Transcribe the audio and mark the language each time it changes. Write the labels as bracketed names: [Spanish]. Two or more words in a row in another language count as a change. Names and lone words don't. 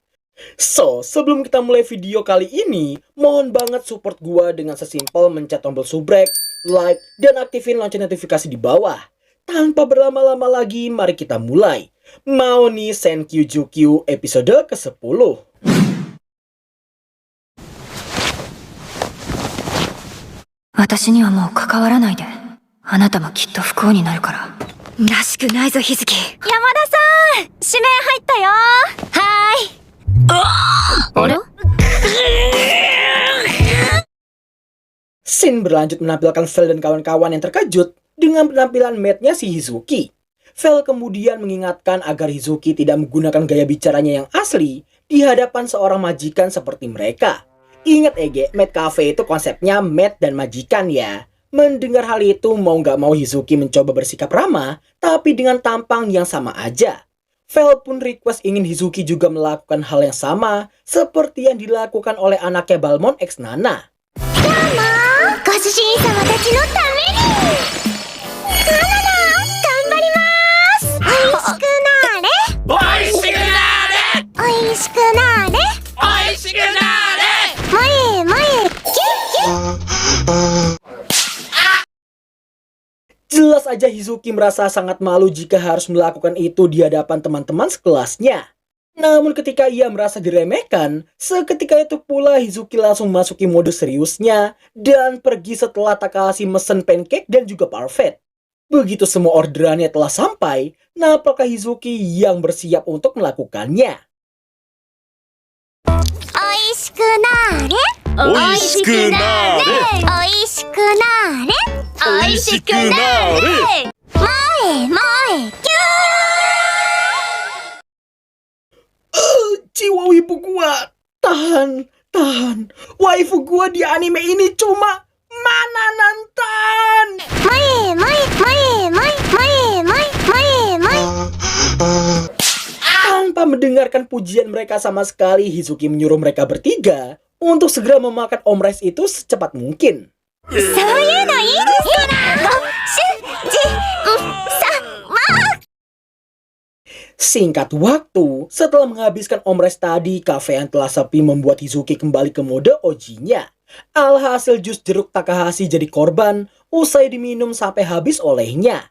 [Indonesian] So, sebelum kita mulai video kali ini, mohon banget support gua dengan sesimpel mencet tombol subrek, like, dan aktifin lonceng notifikasi di bawah. Tanpa berlama-lama lagi, mari kita mulai. Mau nih Senkyujukyu episode ke-10. [Japanese] 私にはもう関わらないで。あなたもきっと不幸になるから。らしくないぞ、日月。山田さん、指名入ったよ。はーい。あれ [Indonesian] Shin berlanjut menampilkan Vel dan kawan-kawan yang terkejut dengan penampilan mate-nya si Hizuki. Vel kemudian mengingatkan agar Hizuki tidak menggunakan gaya bicaranya yang asli di hadapan seorang majikan seperti mereka. Ingat Ege, Maid Cafe itu konsepnya maid dan majikan ya. Mendengar hal itu mau gak mau Hizuki mencoba bersikap ramah, tapi dengan tampang yang sama aja. Vel pun request ingin Hizuki juga melakukan hal yang sama seperti yang dilakukan oleh anaknya Balmond X Nana. [Japanese] ご主人様たちのためにナナナ頑張りますおいしくなれおいしくなれおいしくなれおいしくなれ前へ前へキュッキュッ [Indonesian] Jelas aja Hizuki merasa sangat malu jika harus melakukan itu di hadapan teman-teman sekelasnya. Namun ketika ia merasa diremehkan, seketika itu pula Hizuki langsung masuki mode seriusnya dan pergi setelah Takahashi mesen pancake dan juga parfait. Begitu semua orderannya telah sampai, nampaknya Hizuki yang bersiap untuk melakukannya. [Japanese] おいしくなれおいしくなれおいしくなれおいしくなれ前へ前へキュ [Indonesian] Jiwa wibu gua, tahan. Waifu gua di anime ini cuma Mana Nantan. [Japanese] ー前へ前へ前へ前へ前へ前へ前へ [Indonesian] Tanpa mendengarkan pujian mereka sama sekali, Hizuki menyuruh mereka bertiga untuk segera memakan omrice itu secepat mungkin. [Japanese] そういうのいいですから [Indonesian] Singkat waktu, setelah menghabiskan omrice tadi, kafe yang telah sepi membuat Hizuki kembali ke mode OG-nya. Alhasil jus jeruk Takahashi jadi korban usai diminum sampai habis olehnya.